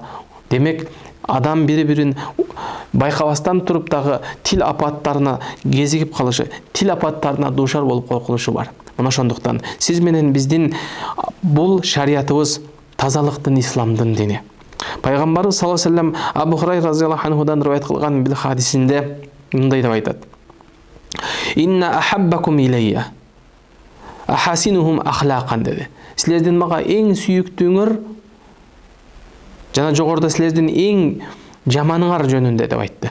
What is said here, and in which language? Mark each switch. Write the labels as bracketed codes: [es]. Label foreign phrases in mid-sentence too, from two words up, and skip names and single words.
[ky] Демек, адам бири-бирин байкабастан туруп дагы тил апаттарына кезигип калышы, тил апаттарына дуушар болуп калышы бар. Мына ошондуктан сиз менен биздин бул шариятыбыз тазалыктын, исламдын дини. Пайгамбарыбыз [ar] صلى الله عليه وسلم [ky] Абу Хурайра [ar] رضي الله عنه [ky] риваят кылган бир хадисинде мындай деп айтат: [ar] «إن أحبكم إلي أحاسنكم أخلاقا» [ky] деди. Силердин мага эң сүйүктүүңөр жана жогоруда силердин эң жаманыңар жөнүндө деп айтты.